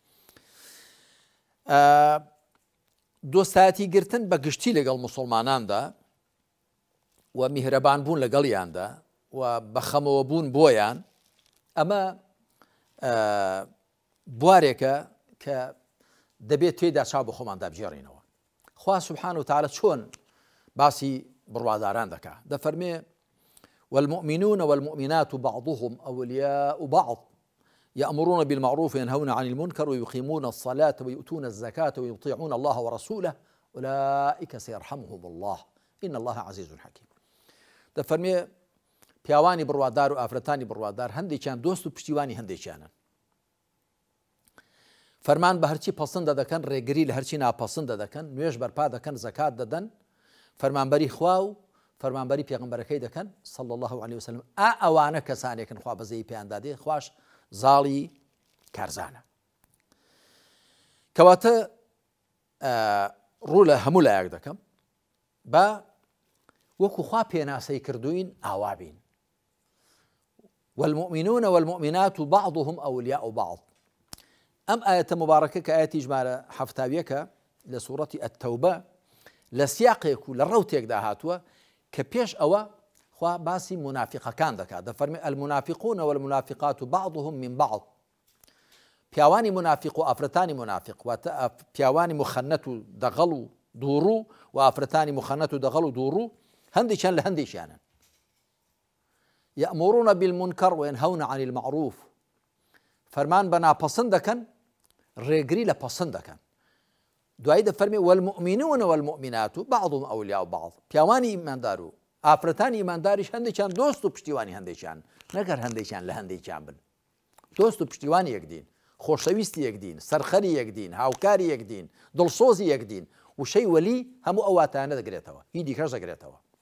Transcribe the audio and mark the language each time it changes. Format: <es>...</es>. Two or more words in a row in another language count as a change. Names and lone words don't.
<ckb>دۆستایەتی گرتن بە گشتی لەگەڵ مسلماناندا و میهرەبان بوون لەگەڵیاندا و بەخەمەوە بوون بۆیان، ئەمە بوارێکە کە دەبێت تێدا چاو بە خۆماندا بژێڕینەوە.</ckb> <ar>خوا سبحانه وتعالى</ar> <ckb>چۆن باسی بڕواداران دەکات، دەفەرمێ</ckb> <ar>والمؤمنون والمؤمنات بعضهم أولياء بعض يأمرون بالمعروف وينهون عن المنكر ويقيمون الصلاة ويؤتون الزكاة ويطيعون الله ورسوله أولئك سيرحمهم الله إن الله عزيز حكيم.</ar> <ckb>دەفەرمێ پیاوانی بڕوادار و ئافرەتانی بڕوادار هەندێکیان دۆست و پشتیوانی هەندێکیانن، فەرمان بە هەرچی پەسەندە دەکەن، ڕێگری لە هەرچی ناپەسەندە دەکەن، نوێژ بەرپا دەکەن، زەکات دەدەن، فەرمانبەری خوا و فەرمانبەری پێغەمبەرەکەی دەکەن</ckb> <ar>صلی الله عليه وسلم.</ar> <ckb>ئەوانە کەسانێکن خوا بەزەی پێیان دادێ، خوش زاڵی کارزانە. کەواتە ڕوو لە هەموو لایەک دەکەم بە وەکو خوا پێناسەی کردوین ئاوا بین.</ckb> <ar>والمؤمنون والمؤمنات بعضهم أولياء بعض.</ar> <ckb>ئەم ئاەتە مبارەکە کە ئاەتی ژمارە 70ەکە لە سوورەتی ئەتەوبە لە سیاقێک و لە ڕەوتێکدا هاتووە کە پێش ئەوە خوا باسی منافقەکان دەکات.</ckb> <ar>دەفەرمێ المنافقون والمنافقات بعضهم من بعض.</ar> <ckb>پیاوانی منافق و ئافرەتانی منافق، واتە پیاوانی مخەنەت و دەغەڵ و دووڕوو و ئافرەتانی مخەنەت و دەغەڵ و دووڕوو هەندێکیان لە هەندێکیانن.</ckb> <ar>يأمرون بالمنكر وينهون عن المعروف.</ar> <ckb>فەرمان بە ناپەسەند دەکەن، ڕێگری لە پەسەند دەکەن. دوایی دەفەرمێ</ckb> <ar>والمؤمنون والمؤمنات بعضهم أولياء بعض.</ar> <ckb>پیاوانی ئیماندار و ئافرەتانی ئیمانداریش هەندێکیان دۆست و پشتیوانی هەندێکیان، نەگەر هەندێکیان لە هەندێکیان بن. دۆست و پشتیوانی یەکدین، خۆشەویستی یەکدین، سەرخەری یەکدین، هاوکاری یەکدین، دڵسۆزی یەکدین، وشەی وەلی هەموو ئەو واتانە دەگرێتەوە، هی دیکەش دەگرێتەوە.</ckb>